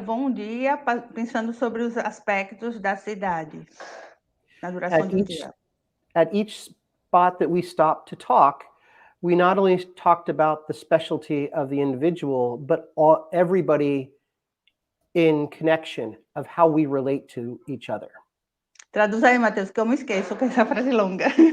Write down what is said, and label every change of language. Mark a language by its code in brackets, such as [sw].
[pt] Levou um dia pensando sobre os aspectos da cidade, na duração de um dia. [en] At each spot that we stopped to talk, we not only talked about the specialty of the individual, but everybody in connection of how we relate to each other. [pt] Traduz aí, Matheus, que eu me esqueço, que essa frase longa.